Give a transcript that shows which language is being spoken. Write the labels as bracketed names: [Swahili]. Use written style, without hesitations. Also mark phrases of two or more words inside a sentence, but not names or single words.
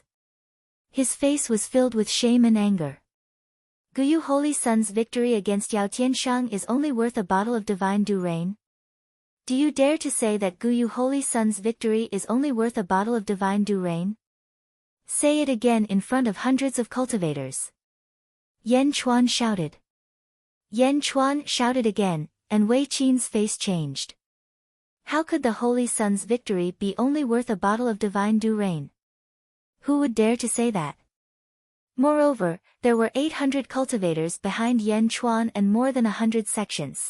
[English] His face was filled with shame and anger. Guyu Holy Sun's victory against Yao Tianshang is only worth a bottle of divine dew rain? Do you dare to say that Guyu Holy Sun's victory is only worth a bottle of divine dew rain? Say it again in front of hundreds of cultivators. Yan Chuan shouted. Yan Chuan shouted again, and Wei Qing's face changed. How could the Holy Sun's victory be only worth a bottle of divine dew rain? Who would dare to say that? Moreover, there were 800 cultivators behind Yan Chuan and more than 100 sections.